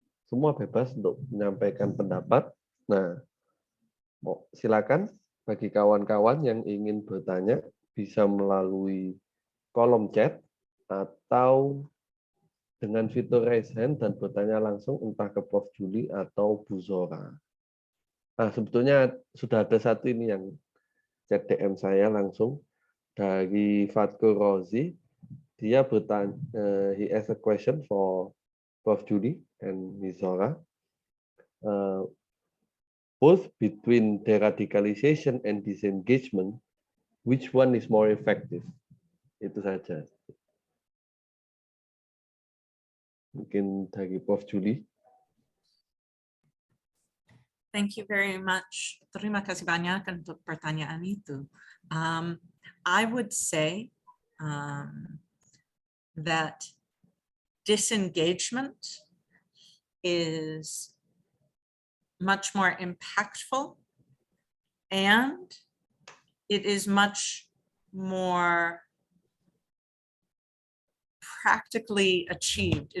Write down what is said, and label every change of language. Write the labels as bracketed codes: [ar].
[id] Semua bebas untuk menyampaikan pendapat. Nah, silakan bagi kawan-kawan yang ingin bertanya bisa melalui kolom chat atau dengan fitur raise hand dan bertanya langsung entah ke Prof. Julie atau Bu Zora. Nah, sebetulnya sudah ada satu ini yang chat DM saya langsung dari Fatkur Rozi. Dia bertanya, [en] he has a question for Prof. Julie and Ms. Zora. Both between deradicalization and disengagement, which one is more effective? [id] Itu saja. Mungkin dari Prof. Julie. [en] Thank you very much. [id] Terima kasih banyak untuk pertanyaan itu. [en] I would say that disengagement is much more impactful and it is much more practically achieved.